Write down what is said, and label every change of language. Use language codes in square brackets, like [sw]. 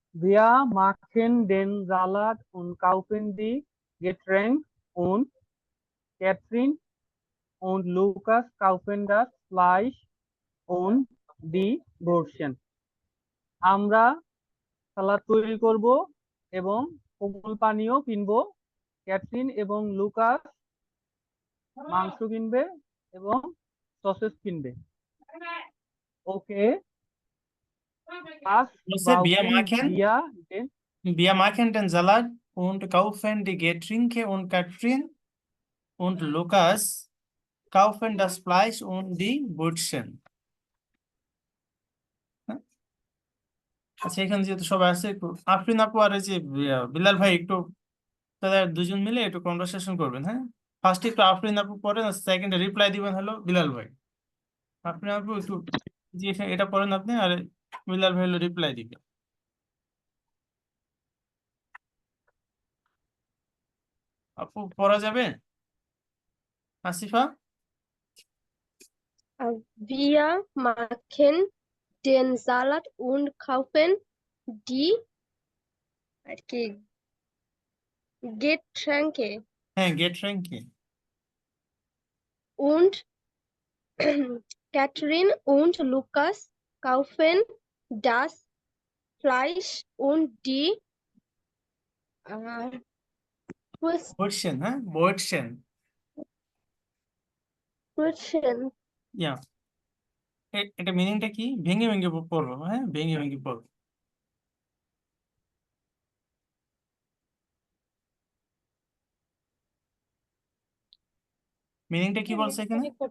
[de] Wir machen den Salat und kaufen die Getränke und Catherine und Lukas kaufen das Fleisch und die Brötchen. [bn] আমরা সালাদ তৈরি করব এবং কোমল পানীয় কিনবো। ক্যাথরিন এবং লুকাস মাংস কিনবে এবং সসেস কিনবে। ওকে, বলছে বিয়া মাখেন, [de] wir den wir machen den Salat und kaufen die Getränke und Katrin und Lukas kaufen das Fleisch und die Brötchen। [bn] আচ্ছা, এখানে যেহেতু সবাই আছে, একটু আফরিন আপু আর এই যে বিলাল ভাই একটু তাদের দুজন মিলে একটু কনভারসেশন করবেন। হ্যাঁ, ফার্স্টে একটু আফরিন আপু পড়েন, আর সেকেন্ডে রিপ্লাই দিবেন হলো বিলাল ভাই। আফরিন আপু একটু যে এটা পড়েন আপনি, আর বিলাল ভাই হলো রিপ্লাই দিবে। আপু পড়া যাবে? Asifa, [de] Wir machen den Salat und kaufen die [bn] আর কি [de] Getränke [bn] হ্যাঁ গেট র্যাঙ্কে। [de] und Catherine und Lukas kaufen das Fleisch und die Brötchen, [bn] হ্যাঁ [de] Brötchen। Brötchen. [bn] ইয়া, এটা মিনিংটা কি ভেঙে ভেঙে পড়বো, হ্যাঁ ভেঙে ভেঙে পড়বো। মিনিংটা কি বলছে এখানে?